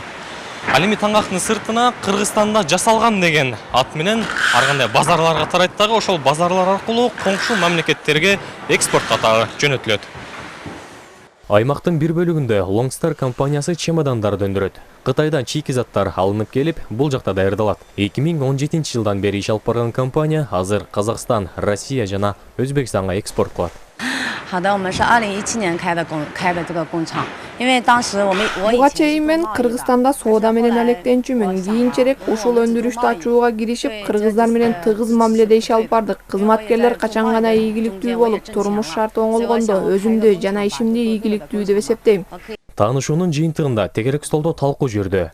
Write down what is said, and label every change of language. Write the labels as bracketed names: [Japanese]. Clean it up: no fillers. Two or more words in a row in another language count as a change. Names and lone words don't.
[Kyrgyz] Ал эми таңактын сыртына Кыргызстанда жасалган деген ат менен ар кандай базарларга тарайт дагы, ошол базарлар аркылуу коңшу мамлекеттерге экспорт катары жөнөтүлөт. Аймактын бир бөлүгүндө Longstar компаниясы чемодандарды өндүрөт. Кытайдан чийки заттар алынып келип, бул жакта даярдалат. 2017 жылдан бери иш алып барган компания азыр Казакстан, Россия жана Өзбекстанга экспорт кылат. [Chinese] 好的，我们是2017年开的这个工厂，因为当时我 [Kyrgyz] Буга чейин мен Кыргызстанда соода менен алектенчүмүн. Кийинчерээк ушул өндүрүштү ачууга киришип, кыргыздар менен тыгыз мамиледе иш алып бардык. Кызматкерлер качан гана ийгиликтүү болуп, турмуш шарты оңолгондо өзүмдү жана ишимди ийгиликтүү деп эсептейм. Таанышуунун жыйынтыгында тегерек столдо талкуу жүрдү.